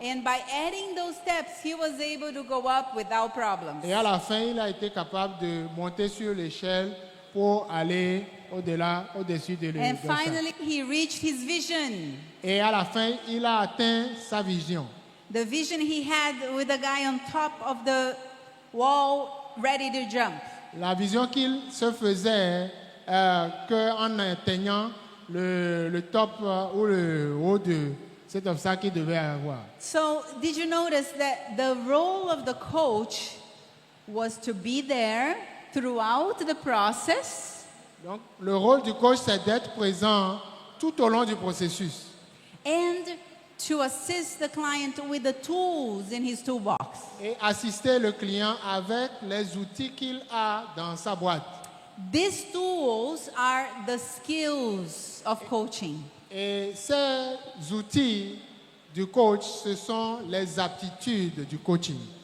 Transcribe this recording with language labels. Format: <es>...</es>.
<en>And by adding those steps, he was able to go up without problems.</en> <fr>Et à la fin, il a été capable de monter sur l'échelle pour aller au-delà, au-dessus de</fr> <en>And</en> <fr>l'obstacle.</fr> <en>finally, he reached his vision.</en> <fr>Et à la fin, il a atteint sa vision.</fr> <en>The vision he had with the guy on top of the wall, ready to jump.</en> <fr>La vision qu'il se faisait qu'en atteignant le top ou le haut de cet obstacle qu'il devait avoir.</fr> <en>So, did you notice that the role of the coach was to be there throughout the process</en> <fr>Donc, le rôle du coach, c'est d'être présent tout au long du processus</fr> <en>and to assist the client with the tools in his toolbox?</en> <fr>et assister le client avec les outils qu'il a dans sa boîte.</fr> <en>These tools are the skills of coaching.</en> <fr>Et ces outils du coach, ce sont les aptitudes du coaching.</fr>